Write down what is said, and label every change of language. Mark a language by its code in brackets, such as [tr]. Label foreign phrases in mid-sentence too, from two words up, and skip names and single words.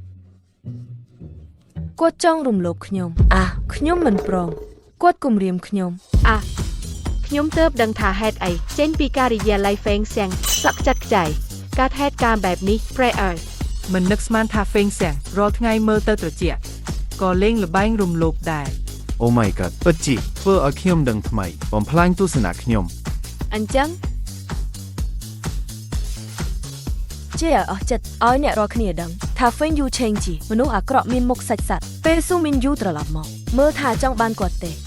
[km] គាត់ចង់រំលោភខ្ញុំខ្ញុំមិនព្រមគាត់គំរាមខ្ញុំ ខ្ញុំទើបដឹងថាហេតុអីចេញពីការិយាល័យហ្វេងសៀងសក់ចាត់ខ្ចាយកើតហេតុការណ៍បែបនេះប្រែអើយ មិននឹកស្មានថាហ្វេងសៀងរាល់ថ្ងៃមើលទៅត្រជាក់ក៏លេងល្បែងរំលោភដែរ [en] Oh my god [km] ពិតជាធ្វើឲ្យខ្ញុំដឹងថ្មីបំផ្លាញទស្សនៈខ្ញុំ អញ្ចឹង ជាអស់ចិត្តឲ្យអ្នករាល់គ្នាដឹងថាហ្វេងយូឆេងជីមនុស្សអាក្រក់មានមុខសាច់សត្វពេលស៊ូមីនយូត្រឡប់មកមើលថាចង់បានគាត់ទេ